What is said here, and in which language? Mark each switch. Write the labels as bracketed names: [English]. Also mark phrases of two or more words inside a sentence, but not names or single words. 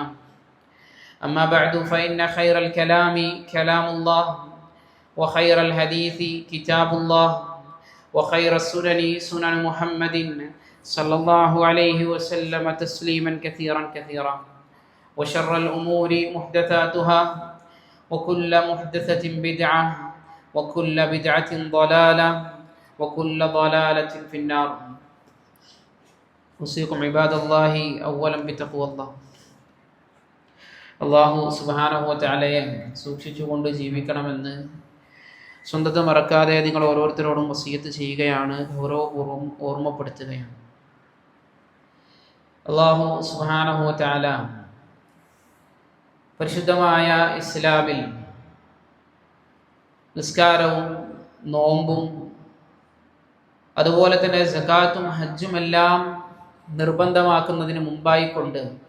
[Arabic] أما بعد فإن خير الكلام كلام الله وخير الحديث كتاب الله وخير السنن سنن محمد صلى الله عليه وسلم تسليما كثيرا كثيرا وشر الأمور محدثاتها وكل محدثة بدعة وكل بدعة ضلالة وكل ضلالة في النار. أوصيكم عباد الله أولا بتقوى الله. الله سبحانه وتعالى [Malayalam] സൂക്ഷിച്ചുകൊണ്ട് ജീവിക്കണമെന്ന് സ്വന്തത്തെ മറക്കാതെ നിങ്ങൾ ഓരോരുത്തരോടും വസിയത്ത് ചെയ്യുകയാണ്, ഗൗരവപൂർവ്വം ഓർമ്മപ്പെടുത്തുകയാണ്. [Arabic] الله سبحانه وتعالى [Malayalam] പരിശുദ്ധമായ ഇസ്ലാമിൽ നിസ്കാരവും നോമ്പും അതുപോലെ തന്നെ സകാത്തും ഹജ്ജും എല്ലാം നിർബന്ധമാക്കുന്നതിന് മുമ്പായിക്കൊണ്ട്